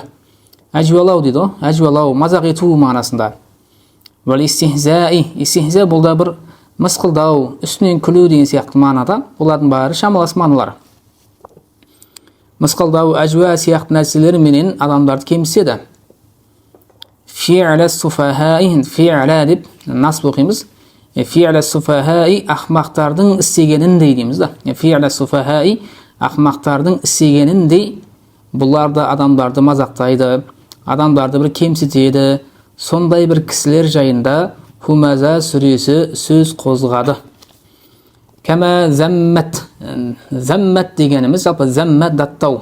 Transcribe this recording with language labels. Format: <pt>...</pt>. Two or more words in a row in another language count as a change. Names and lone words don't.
<kk>Әжуалау дейді, әжуалау, мазақ ету мағынасында.</kk> <ar>والاستهزاء,</ar> <kk>истихза бұл да бір мысқылдау, үстінен күлу деген сияқты мағынада. Олардың бәрі шамалас мағыналар. Мысқылдау, әжуа сияқты нәрселер менен адамдарды кемсітеді.</kk> <ar>فعل السفهاء,</ar> <kk>фи'ля деп насып оқимыз.</kk> <ar>فعل السفهاء</ar> <kk>ахмақтардың істегеніндей дейміз да.</kk> <ar>فعل السفهاء</ar> <kk>ахмақтардың істегеніндей бұларды адамдарды мазақтайды, адамдарды бір кемсітеді. Сондай бір кісілер жайында Хумаза сүресі сөз қозғады.</kk> <ar>كما ذمت.</ar> <kk>Зәммәт дегеніміз жалпы зәммәт даттау.</kk>